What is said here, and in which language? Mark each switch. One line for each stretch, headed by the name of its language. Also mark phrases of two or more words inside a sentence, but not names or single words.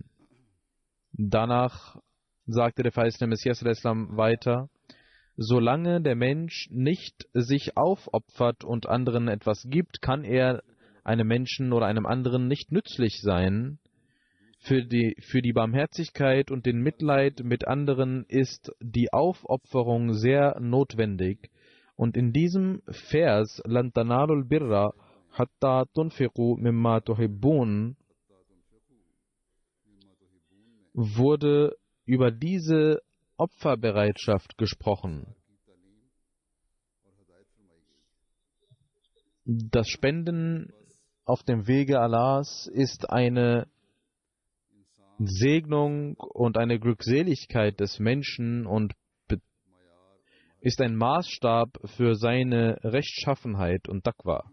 German: Danach sagte der verheißene Messias weiter, solange der Mensch nicht sich aufopfert und anderen etwas gibt, kann er einem Menschen oder einem anderen nicht nützlich sein. Für die Barmherzigkeit und den Mitleid mit anderen ist die Aufopferung sehr notwendig. Und in diesem Vers,
Arabic: لن تنالوا البر حتى تنفقوا مما تحبون,
German: wurde über diese Opferbereitschaft gesprochen. Das Spenden auf dem Wege Allahs ist eine Segnung und eine Glückseligkeit des Menschen und ist ein Maßstab für seine Rechtschaffenheit und Taqwa.